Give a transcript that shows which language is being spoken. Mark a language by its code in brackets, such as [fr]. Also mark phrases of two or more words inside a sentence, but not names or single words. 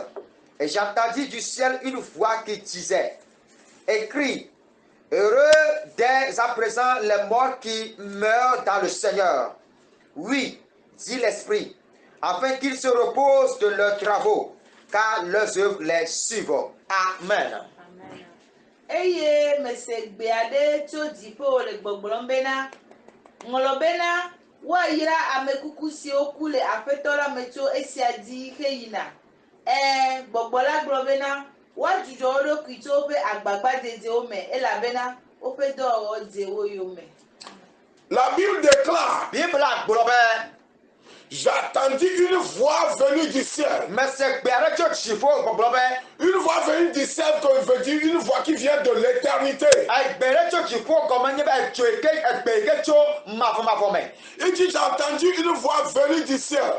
[fr] Et j'entendis du ciel une voix qui disait, écrit, heureux dès à présent les morts qui meurent dans le Seigneur. Oui, dit l'Esprit, afin qu'ils se reposent de leurs travaux, car leurs œuvres les suivent. Amen. [ee] Eye mesegbeade tso dipo le gbogblɔmbena ŋlɔbena woayra amekuku siwo ku le aƒetɔ la me tso esia di heyina. Gbɔgbɔ la gblɔ bena woadzudzɔ wo ɖokui tso woƒe agbagbadedewo me elabena woƒe dɔwɔwɔ dze wo yome. [fr] La Bible déclare. J'attendis une voix venue du ciel. Une voix venue du ciel, que veut dire une voix qui vient de l'éternité. Il dit j'ai entendu une voix venue du ciel.